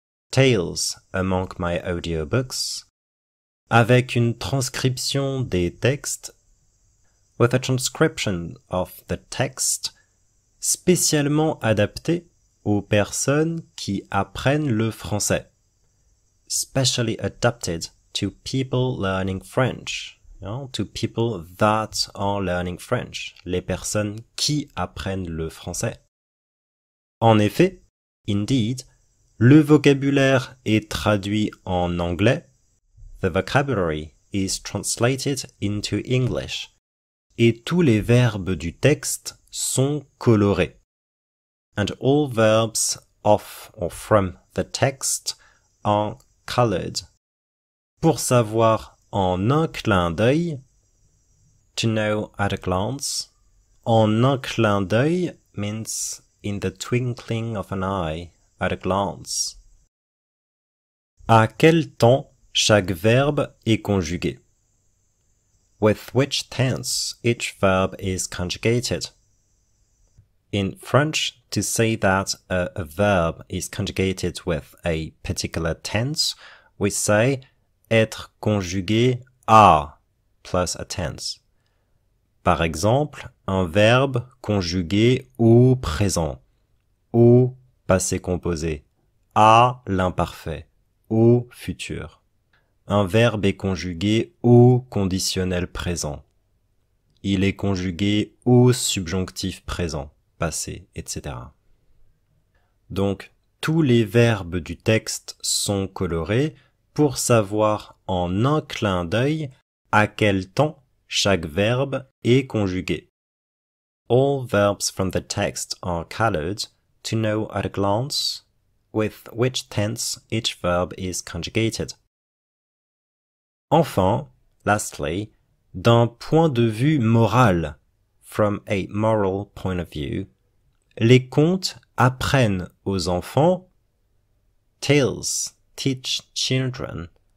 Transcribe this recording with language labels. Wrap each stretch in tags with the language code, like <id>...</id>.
<en>Tales among my audiobooks,</en> <fr>avec une transcription des textes,</fr> <en>with a transcription of the text,</en> <fr>spécialement adapté aux personnes qui apprennent le français,</fr> <en>specially adapted to people learning French, to people that are learning French,</en> <fr>les personnes qui apprennent le français. En effet,</fr> <en>indeed,</en> <fr>le vocabulaire est traduit en anglais,</fr> <en>the vocabulary is translated into English,</en> <fr>et tous les verbes du texte sont colorés.</fr> <en>And all verbs of or from the text are colored.</en> <fr>Pour savoir en un clin d'œil,</fr> <en>to know at a glance, en un clin d'œil means in the twinkling of an eye, at a glance.</en> <fr>À quel temps chaque verbe est conjugué?</fr> <en>With which tense each verb is conjugated. In French, to say that a verb is conjugated with a particular tense, we say être conjugué à plus a tense.</en> <fr>Par exemple, un verbe conjugué au présent, au passé composé, à l'imparfait, au futur. Un verbe est conjugué au conditionnel présent. Il est conjugué au subjonctif présent, passé, etc. Donc, tous les verbes du texte sont colorés pour savoir en un clin d'œil à quel temps chaque verbe est conjugué.</fr> <en>All verbs from the text are colored to know at a glance with which tense each verb is conjugated.</en> <fr>Enfin,</fr> <en>lastly,</en> <fr>d'un point de vue moral,</fr> <en>from a moral point of view,</en> <fr>les contes apprennent aux enfants,</fr> <en>tales teach children</en>